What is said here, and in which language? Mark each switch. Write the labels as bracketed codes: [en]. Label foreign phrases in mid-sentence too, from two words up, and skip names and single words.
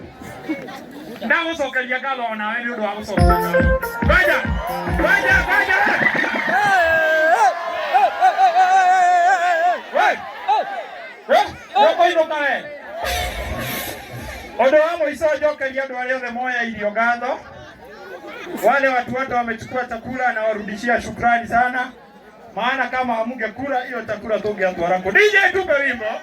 [ki] Ndagucokeria ngatho ona we ni undu wa gucokia ngatho. Vaja. Undu wa muico njokeria andu aria othe moya irio ngatho. [sw] Wale watu wote wamechukua chakula na warudishia shukrani sana. Maana kama hamungekula hiyo chakula tungeatwara kwa DJ. Tupe wimbo.